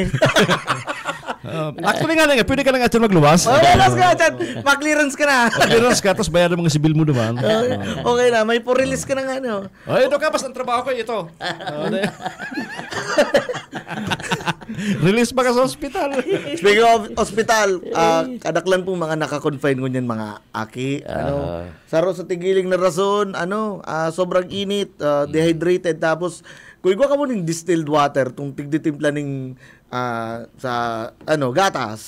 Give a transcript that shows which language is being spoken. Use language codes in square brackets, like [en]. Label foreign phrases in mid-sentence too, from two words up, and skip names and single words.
[bik] Actually nga pwede ka na nga magluwas. Luwas ka dyan. Mag-clearance ka na. Mag-clearance ka, tapos bayaran mga sibil mo naman. Okay na, may po-release ka na nga. No? Ito ka, basta ang trabaho ko, ito. Release ba ka sa hospital? [en] Speaking of hospital, [bik] kadaklan po mga naka-confine ko niyan mga aki. Saro sa tigiling na rason, sobrang init, dehydrated, tapos kuigwa ka mo ng [en] distilled water, [bik] tung tigditimpla ng sa gatas.